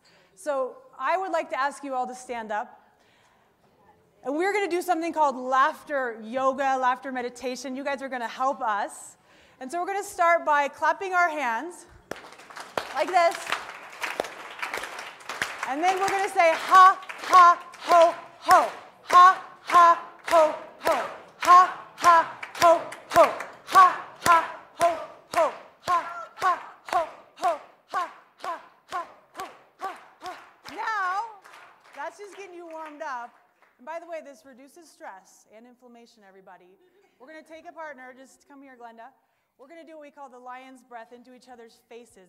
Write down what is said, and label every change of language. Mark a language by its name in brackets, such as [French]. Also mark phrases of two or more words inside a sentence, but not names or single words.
[English] So I would like to ask you all to stand up. And we're going to do something called laughter yoga, laughter meditation. You guys are going to help us. And so we're going to start by clapping our hands like this. And then we're going to say ha, ha, ho, ho. Ha, ha, ho, ho. Ha, ha, ho, ho. Ha, ha. Just getting you warmed up. And by the way, this reduces stress and inflammation, everybody. We're going to take a partner. Just come here, Glenda. We're going to do what we call the lion's breath into each other's faces.